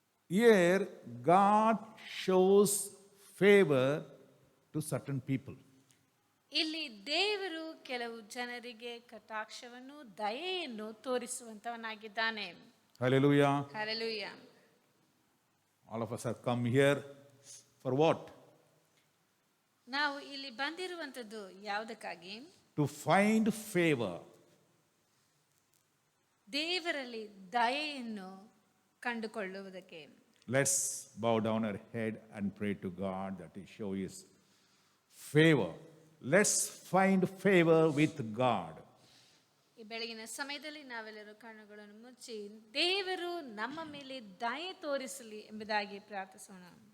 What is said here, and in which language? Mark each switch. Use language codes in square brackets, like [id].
[en] Here God shows favor to certain people. [kn] ಇಲ್ಲಿ ದೇವರು ಕೆಲವು ಜನರಿಗೆ ಕಟಾಕ್ಷವನ್ನು ದಯೆಯನ್ನು ತೋರಿಸುವಂತವನಾಗಿದ್ದಾನೆ. [en] Hallelujah. Hallelujah. All of us have come here for what? [kn] ನಾವು ಇಲ್ಲಿ ಬಂದಿರುವಂತದ್ದು ಯಾವುದಕ್ಕಾಗಿ? [en] To find favor. [kn] ದೇವರಲ್ಲಿ ದಯೆಯನ್ನು ಕಂಡುಕೊಳ್ಳುವುದಕ್ಕೆ. [en] Let's bow down our head and pray to God that He show His favor. Let's find favor with God. [kn] ಈ ಬೆಳಗಿನ ಸಮಯದಲ್ಲಿ ನಾವೆಲ್ಲರೂ ಕಣ್ಣುಗಳನ್ನು ಮುಚ್ಚಿ ದೇವರು ನಮ್ಮ ಮೇಲೆ ದಯೆ ತೋರಿಸಲಿ ಎಂಬುದಾಗಿ ಪ್ರಾರ್ಥಿಸೋಣ.